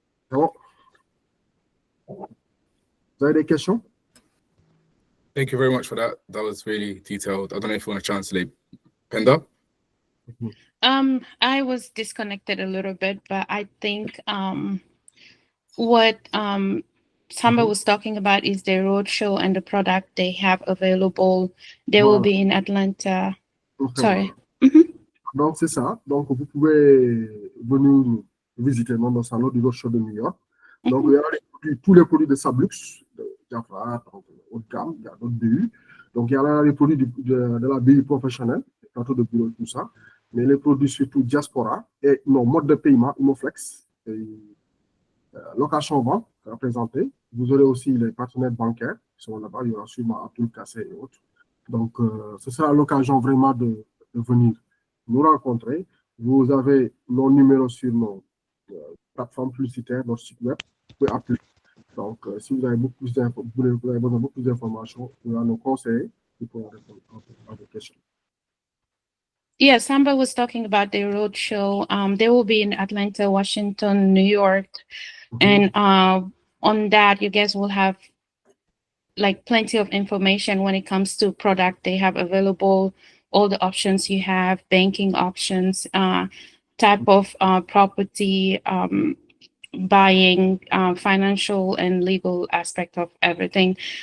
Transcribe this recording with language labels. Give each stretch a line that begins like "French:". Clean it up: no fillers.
French: C'est bon? Vous avez des questions?
English: Thank you very much for that. That was really detailed. I don't know if you want to translate, Penda. I was disconnected a little bit, but I think what Samba was talking about is the roadshow and the product they have available. They will be in Atlanta. Sorry.
French: Donc, c'est ça. Donc, vous pouvez venir visiter notre salon du roadshow de New York. Donc, il y a tous les produits de Sablux, de Jaffa, haut de gamme, il y a d'autres BU. Donc, il y a les produits de la BU professionnelle, plateau de bureau, tout ça. Mais les produits surtout diaspora et nos modes de paiement, Imoflex, location-vente représenté. Vous aurez aussi les partenaires bancaires qui sont là-bas. Il y aura sûrement Abdul Kassé et autres. Donc, ce sera l'occasion vraiment de venir nous rencontrer. Vous avez nos numéros sur nos plateformes publicitaires, notre site web. Vous pouvez appeler. Donc, si vous avez besoin de beaucoup plus d'informations, vous allez nos conseiller. pour répondre à vos questions.
English: Yeah, Samba was talking about the road show. They will be in Atlanta, Washington, New York. And on that, you guys will have like plenty of information when it comes to product they have available, all the options you have, banking options, type of property, buying, financial and legal aspect of everything.